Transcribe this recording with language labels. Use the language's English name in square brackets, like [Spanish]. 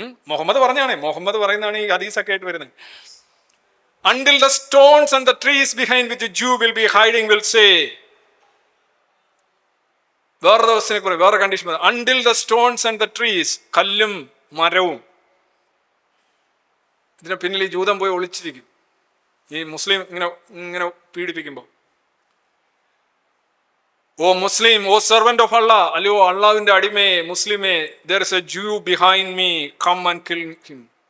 [Malayalam] മുഹമ്മദ് പറയുന്നതാണ് ഈ ഹദീസൊക്കെ ആയിട്ട് വരുന്നത്. [English] Until the stones and the trees behind which the Jew will be hiding will say. [Malayalam] വേറെ ദിവസത്തിനെ കുറിച്ച് വേറെ condition. [English] Until the stones and the trees, [Malayalam] കല്ലും മരവും, ഇതിന് പിന്നിൽ ഈ ജൂതൻ പോയി ഒളിച്ചിരിക്കും ഈ മുസ്ലിം ഇങ്ങനെ പീഡിപ്പിക്കുമ്പോൾ. [English] O Muslim, O servant of Allah, [Malayalam] അല്ലയോ അള്ളാഹുവിന്റെ അടിമയെ, മുസ്ലിമേ, [English] there is a Jew behind me, come and kill him.